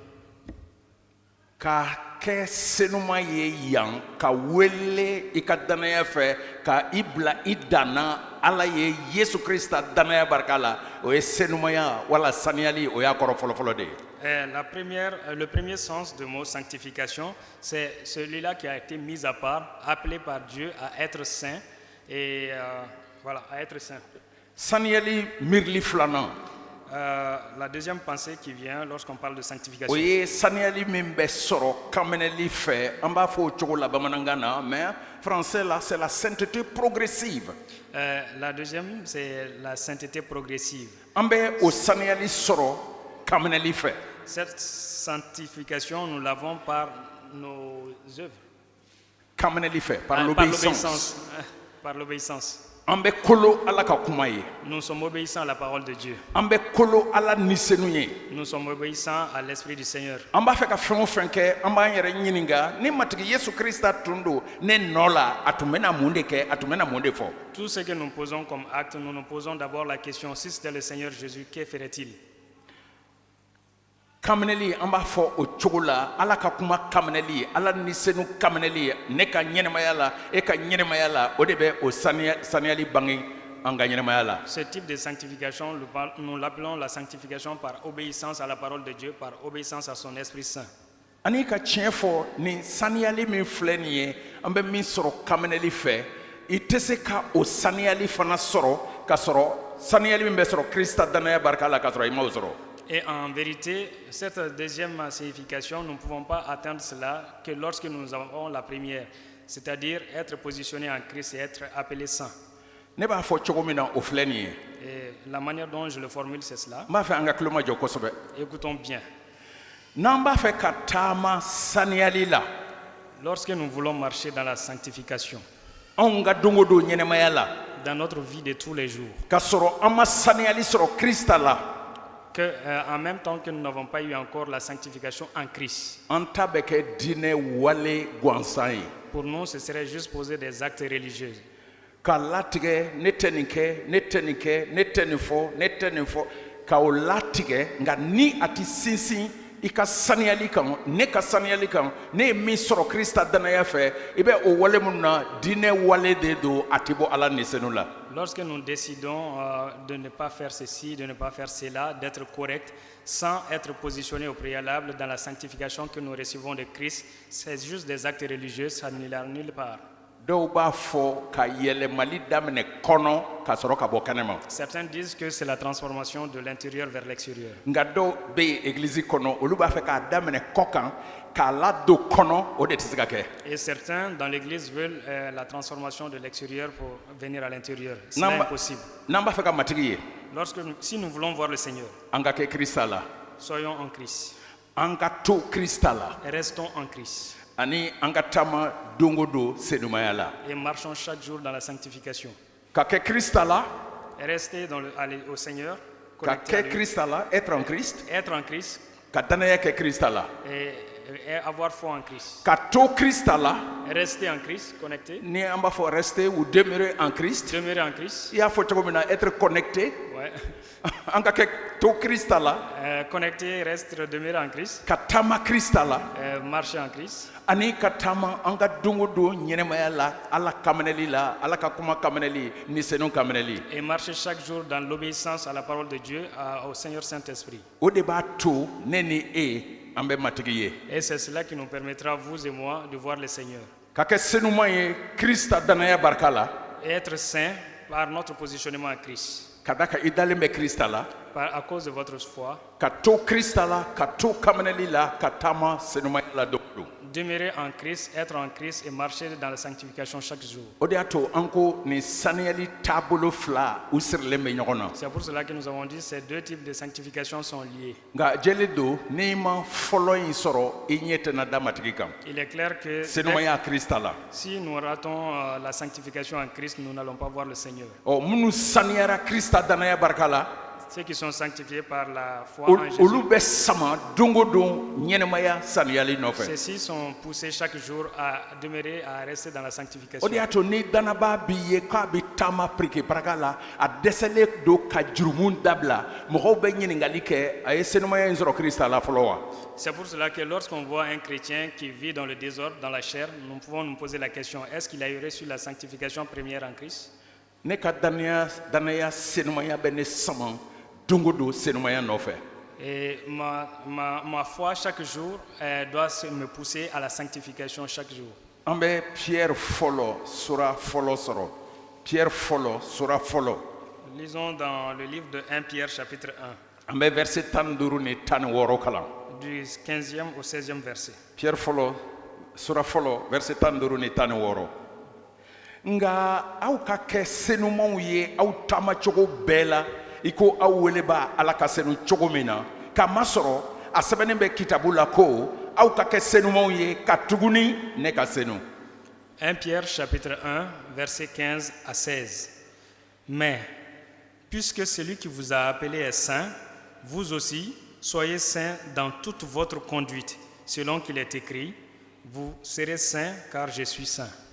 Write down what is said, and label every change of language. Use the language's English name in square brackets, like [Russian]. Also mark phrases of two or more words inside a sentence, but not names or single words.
[Bambara] Ka kɛ senuma ye yan ka wele i ka danaya fɛ ka i bila i danna Ala ye Yesu Krista danaya barika la o ye senumaya wala saniyali o y'a kɔrɔ fɔlɔfɔlɔ de ye. [French] Le premier sens du mot sanctification, c'est celui-là qui a été mis à part, appelé par Dieu à être saint et voilà, à être saint. [Bambara] Saniyali mirili filanan. [French] La deuxième pensée qui vient lorsqu'on parle de [Bambara] o [French] sanctification, [Bambara] ye saniyali min bɛ sɔrɔ kaminɛli fɛ an b'a fɔ o cogo la bamanankan na [French] mais français là c'est la sainteté progressive. la deuxième, c'est la sainteté progressive. [Bambara] An bɛ o saniyali sɔrɔ kaminɛli fɛ. [French] Cette sanctification, nous l'avons par nos œuvres. [Bambara] Kaminɛli fɛ par [French] Par l'obéissance. Par l'obéissance. [Bambara] An bɛ kolo Ala ka kuma ye. [French] Nous sommes obéissants à la parole de Dieu. [Bambara] An bɛ kolo Ala nisenu ye. [French] Nous sommes obéissants à l'Esprit du Seigneur. [Bambara] An b'a fɛ ka fɛn o fɛn kɛ an b'an yɛrɛ ɲininka ni matigi Yesu Krista tun don ne nɔ la a tun bɛna mun de kɛ a tun bɛna mun de fɔ. [French] Tout ce que nous posons comme acte, nous nous posons d'abord la question, si c'était le Seigneur Jésus, que ferait-il? [Bambara] Kaminɛli an b'a fɔ o cogo la Ala ka kuma kaminɛli Ala nisenu kaminɛli ne ka ɲɛnɛmaya la e ka ɲɛnɛmaya la o de bɛ o saniyali bange an ka ɲɛnɛmaya la. [French] Ce type de sanctification, nous l'appelons la sanctification par obéissance à la parole de Dieu, par obéissance à son Esprit Saint. [Bambara] Ani ka tiɲɛ fɔ ni saniyali min filɛ nin ye an bɛ min sɔrɔ kaminɛli fɛ i tɛ se ka o saniyali fana sɔrɔ ka sɔrɔ saniyali min bɛ sɔrɔ Krista danaya barika la ka sɔrɔ i m'o sɔrɔ. [French] Et en vérité, cette deuxième signification, nous ne pouvons pas atteindre cela que lorsque nous avons la première, c'est-à-dire être positionné en Christ et être appelé saint. [Bambara] Ne b'a fɔ cogo min na o filɛ nin ye. [French] Et la manière dont je le formule, c'est cela. [Bambara] N b'a fɛ an ka tulo majɔ kosɛbɛ. [French] Écoutons bien. [Bambara] N'an b'a fɛ ka taama saniyali la [French] Lorsque nous voulons marcher dans la sanctification, [Bambara] anw ka don o don ɲɛnɛmaya la [French] dans notre vie de tous les jours, [Bambara] ka sɔrɔ an ma saniyali sɔrɔ Krista la [French] que, en même temps que nous n'avons pas eu encore la sanctification en Christ, [Bambara] an ta bɛ kɛ diinɛ wale gansan ye. [French] pour nous, ce serait juste poser des actes religieux. [Bambara] Ka latigɛ ne tɛ nin kɛ ne tɛ nin kɛ ne tɛ nin fɔ ne tɛ nin fɔ ka o latigɛ nka ni a ti sinsin i ka saniyali kan ne ka saniyali kan ne ye min sɔrɔ Krista danaya fɛ i bɛ o wale minnu na diinɛ wale de don a ti bɔ Ala nisenu la. [French] Lorsque nous décidons de ne pas faire ceci, de ne pas faire cela, d'être correct, sans être positionné au préalable dans la sanctification que nous recevons de Christ, c'est juste des actes religieux, ça n'ira nulle part. [Bambara] Dɔw b'a fɔ ka yɛlɛmali daminɛ kɔnɔ ka sɔrɔ ka bɔ kɛnɛma. [French] Certains disent que c'est la transformation de l'intérieur vers l'extérieur. [Bambara] Nka dɔw bɛ yen église kɔnɔ olu b'a fɛ k'a daminɛ kɔ kan k'a ladon kɔnɔ o de tɛ se ka kɛ. [French] Et certains dans l'église veulent la transformation de l'extérieur pour venir à l'intérieur. C'est impossible. [Bambara] N'an b'a fɛ ka matigi ye [French] Si nous voulons voir le Seigneur, [Bambara] an ka kɛ Krista la [French] soyons en Christ. [Bambara] an ka to Krista la [French] Restons en Christ. [Bambara] ani an ka taama don o don senumaya la. [French] Et marchons chaque jour dans la sanctification. [Bambara] Ka kɛ Krista la [French] Et rester au Seigneur, [Bambara] ka [French] connecté à [Bambara] kɛ [French] lui, [Bambara] Krista la [French] être en Christ être en Christ [Bambara] ka danaya kɛ Krista la [French] et avoir foi en Christ. [Bambara] ka to Krista la [French] Rester en Christ, connecté, [Bambara] ni an b'a fɔ [French] rester ou demeurer en Christ demeurer en Christ. [Bambara] i y'a fɔ cogo min na [French] être connecté Ouais. [Bambara] an ka kɛ to Krista la [French] Connecté, reste, demeurer en Christ, [Bambara] ka taama Krista la [French] marcher en Christ. [Bambara] ani ka taama an ka don o don ɲɛnɛmaya la Ala kaminɛli la Ala ka kuma kaminɛli ni senu kaminɛli. [French] Et marcher chaque jour dans l'obéissance à la parole de Dieu, au Seigneur Saint-Esprit. [Bambara] O de b'a to ne ni e an bɛ matigi ye. [French] Et c'est cela qui nous permettra, vous et moi, de voir le Seigneur. [Bambara] Ka kɛ senuman ye Krista danaya barika la [French] Et être saint par notre positionnement en Christ. [Bambara] ka da ka i dalen bɛ Krista la [French] À cause de votre foi, [Bambara] ka to Krista la ka to kaminɛli la ka taama senumaya la don o don. [French] demeurer en Christ, être en Christ et marcher dans la sanctification chaque jour. [Bambara] O de y'a to an ko nin saniyali taabolo fila u sirilen bɛ ɲɔgɔn na. [French] C'est pour cela que nous avons dit que ces deux types de sanctification sont liés. [Bambara] Nka jɛlen don n'i ma fɔlɔ in sɔrɔ i ɲɛ tɛna da matigi kan. [French] Il est clair que [Bambara] Senumaya Krista la. [French] si nous ratons la sanctification en Christ, nous n'allons pas voir le Seigneur. [Bambara] Ɔ minnu saniyara Krista danaya barika la [French] Ceux qui sont sanctifiés par la foi en Jésus, [Bambara] olu bɛ sama don o don ɲɛnɛmaya saniyali nɔfɛ. [French] ceux-ci sont poussés chaque jour à demeurer, à rester dans la sanctification. [Bambara] O de y'a to ni danaba b'i ye k'a bɛ taama pirikeparaka la a dɛsɛlen don ka jurumu dabila mɔgɔw bɛ ɲininkali kɛ a ye senumaya in sɔrɔ Krista la fɔlɔ wa. [French] C'est pour cela que lorsqu'on voit un chrétien qui vit dans le désordre, dans la chair, nous pouvons nous poser la question, est-ce qu'il a eu reçu la sanctification première en Christ? [Bambara] Ne ka danaya senumaya bɛ ne sama don o don senumaya nɔfɛ. [French] Et ma foi chaque jour doit me pousser à la sanctification chaque jour. [Bambara] An bɛ Pierre fɔlɔ sura fɔlɔ sɔrɔ Pierre fɔlɔ sura fɔlɔ [French] Lisons dans le livre de 1 Pierre chapitre [Bambara] An bɛ verset 15 ni 16 kalan. [French] Du 15e au 16e verset. [Bambara] Pierre fɔlɔ sura fɔlɔ verset 15 ni 16. Nga aw ka kɛ senumanw ye aw taamacogo bɛɛ la i ko aw wele b'a Ala ka senu cogo min na k'a masɔrɔ a sɛbɛnnen bɛ kitabu la ko aw ka kɛ senumanw ye ka tuguni ne ka senu. [French] 1 Pierre chapitre 1 verset 15 à 16. Mais puisque celui qui vous a appelé est saint, vous aussi soyez saints dans toute votre conduite, selon qu'il est écrit, vous serez saints car je suis saint.